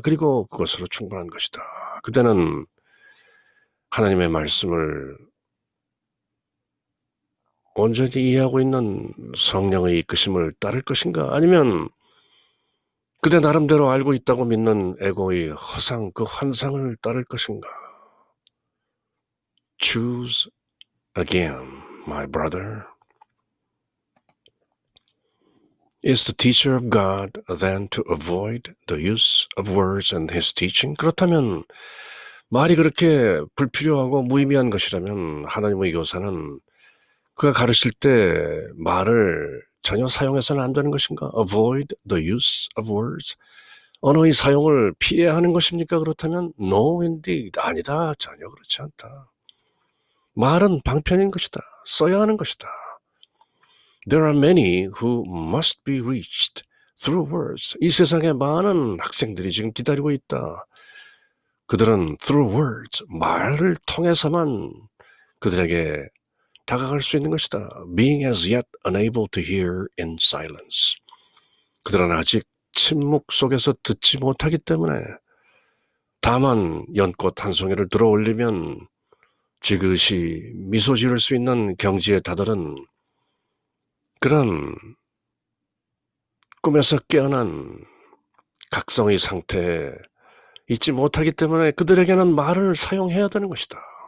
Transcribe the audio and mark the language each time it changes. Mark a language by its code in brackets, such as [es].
[ko] 그리고 그것으로 충분한 것이다. 그대는 하나님의 말씀을 온전히 이해하고 있는 성령의 이끄심을 따를 것인가? 아니면 그대 나름대로 알고 있다고 믿는 에고의 허상, 그 환상을 따를 것인가? [en] Choose again, my brother. Is the teacher of God then to avoid the use of words in his teaching? [ko] 그렇다면 말이 그렇게 불필요하고 무의미한 것이라면 하나님의 교사는 그가 가르칠 때 말을 전혀 사용해서는 안 되는 것인가? [en] Avoid the use of words. [ko] 언어의 사용을 피해야 하는 것입니까? 그렇다면 [en] No indeed. [ko] 아니다. 전혀 그렇지 않다. 말은 방편인 것이다. 써야 하는 것이다. [en] There are many who must be reached through words. [ko] 이 세상에 많은 학생들이 지금 기다리고 있다. 그들은 [en] through words, [ko] 말을 통해서만 그들에게 다가갈 수 있는 것이다. [en] Being as yet unable to hear in silence. [ko] 그들은 아직 침묵 속에서 듣지 못하기 때문에 다만 연꽃 한 송이를 들어 올리면 지그시 미소 지을 수 있는 경지에 다다른 그런 꿈에서 깨어난 각성의 상태에 있지 못하기 때문에 그들에게는 말을 사용해야 되는 것이다.